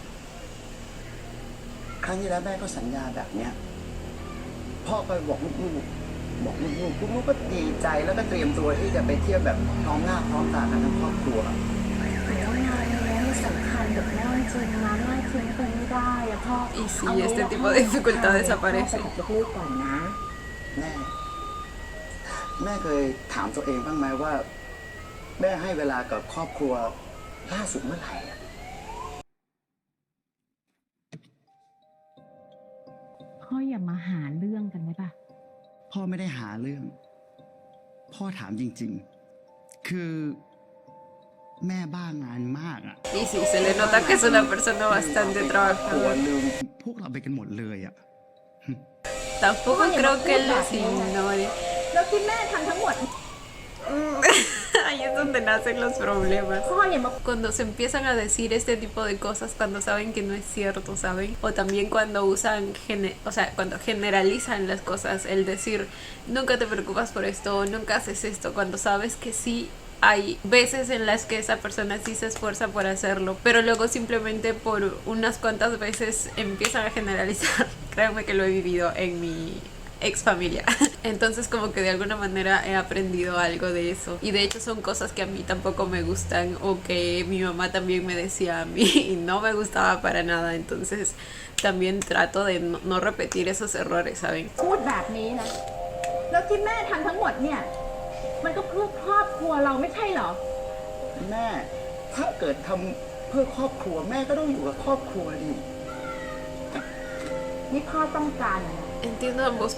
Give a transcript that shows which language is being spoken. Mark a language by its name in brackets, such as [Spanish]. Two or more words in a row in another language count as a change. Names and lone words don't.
[Thai] ครั้งที่แล้วแม่ก็สัญญาแบบเนี้ยพ่อก็บอกลูกๆก็ดีใจแล้วก็เตรียมตัวที่จะไปเที่ยวแบบพร้อมหน้าพร้อมตากันทั้งครอบครัว แต่ว่างานนี้มันสำคัญญกับแม่จริงนะแม่ทิ้งไปไม่ได้อะพ่อ [Spanish] Y sí, este tipo de dificultades [Thai] พ่อ [Spanish] aparecen. [Thai] ไปกับลูกๆก่อนนะ แม่เคยถามตัวเองบ้างไหมว่า แม่ให้เวลากับครอบครัวล่าสุดเมื่อไหร่อะ พ่ออย่ามาหาเรื่องกันได้ปะ พ่อไม่ได้หาเรื่อง พ่อถามจริงๆ คือแม่บ้างานมากอ่ะ [Spanish] Y sí, se le nota que es una persona bastante [Thai] ครอบครัว [Spanish] trabajadora. [Thai] ลืม พวกเราไปกันหมดเลยอ่ะ [Spanish] Tampoco creo que él los ignore. [Thai] แล้วที่แม่ทำทั้งหมด [Spanish] Ahí es donde nacen los problemas. [Thai] พ่ออย่ามา [Spanish] Cuando se empiezan a decir este tipo de cosas, cuando saben que no es cierto, ¿saben? O también cuando usan, o sea, cuando generalizan las cosas, el decir, nunca te preocupas por esto, nunca haces esto, cuando sabes que sí hay veces en las que esa persona sí se esfuerza por hacerlo, pero luego simplemente por unas cuantas veces empiezan a generalizar. Créanme que lo he vivido en mi ex familia. Entonces como que de alguna manera he aprendido algo de eso. Y de hecho son cosas que a mí tampoco me gustan o que mi mamá también me decía a mí y no me gustaba para nada. Entonces también trato de no repetir esos errores, ¿saben? [Thai] พูดแบบนี้นะ แล้วที่แม่ทำทั้งหมดเนี่ย มันก็เพื่อครอบครัวเราไม่ใช่เหรอ แม่ ถ้าเกิดทำเพื่อครอบครัวแม่ก็ต้องอยู่กับครอบครัวดิ นี่พ่อต้องการอะไร [Spanish] Entiendo ambos